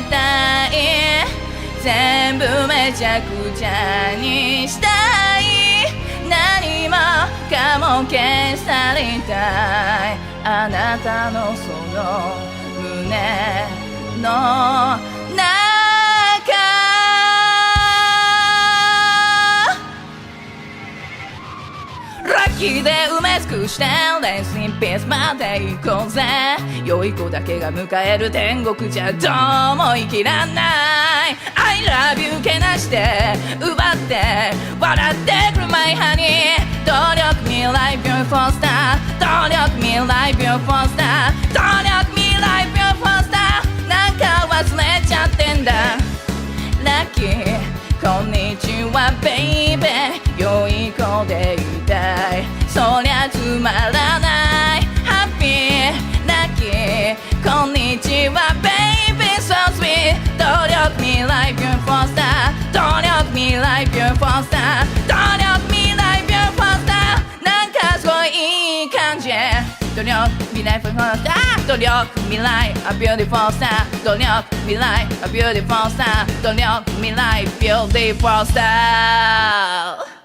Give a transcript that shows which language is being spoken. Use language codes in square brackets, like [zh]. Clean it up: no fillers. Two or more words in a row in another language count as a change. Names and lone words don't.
[ja] たい全部めちゃくちゃにしたい何もかも消されたいあなたのその胸の中ラッキーで埋め尽くして [en] Rest in [ja] peace まで行こうぜ良い子だけが迎える天国じゃどうも生きらんない [en] I love you [ja] けなして奪って笑ってくる [en] My honey [ja] 努力未来 [en] Beautiful star [ja] 努力未来 [en] Beautiful star [ja] 努力未来 [en] Beautiful star [ja] なんか忘れちゃってんだラッキーこんにちはベイベー良い子でいたいそりゃつまらないハッピーラッキーこんにちはベイベー [en] So sweet [ja] 努力未来 [en] Beautiful star [ja] 努力未来 [en] Beautiful star [ja] 努力未来 [en] Beautiful star [ja] なんかすごいいい感じ努力未来 [en] Beautiful star [ja] 努力未来 [en] A beautiful star [ja] 努力未来 [en] A beautiful star [ja] 努力未来 [en] Beautiful star